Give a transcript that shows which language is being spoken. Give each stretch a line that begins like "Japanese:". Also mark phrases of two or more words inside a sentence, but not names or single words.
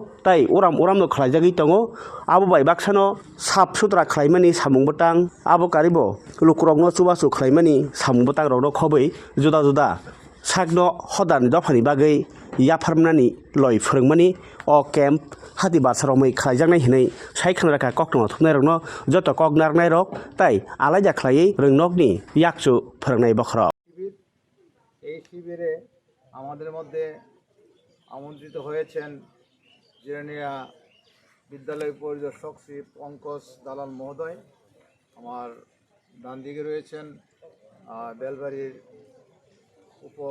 Kok Borok: Tai Uram no Khlaijagi Tongo Abo Bai Baksano Sap Sutra Khlaimani Samungbatang Abo Karibo Lukurogno Chubasu Khlaimani Samungbatang Rogno Khoboi Juda Juda Sagno Hodan Dofani Bagai Yafarmnani Loi Phurungmani o Camp Hati Basaromai Khlaijaknai Hinai Saikhanraka Kokno Thumnai Rogno Joto Koknarnai Rok Tai Alaja Khlai Röngnokni Yakchu Phurungnai Bokhrok
Bangla: এই শিবিরে আমাদের মধ্যে আমন্ত্রিত হয়েছেন জিরানিয়া বিদ্যালয় পরিদর্শক শ্রী পঙ্কজ দালাল মহোদয় আমার ডান দিকে রয়েছেন বেলবাড়ির উপ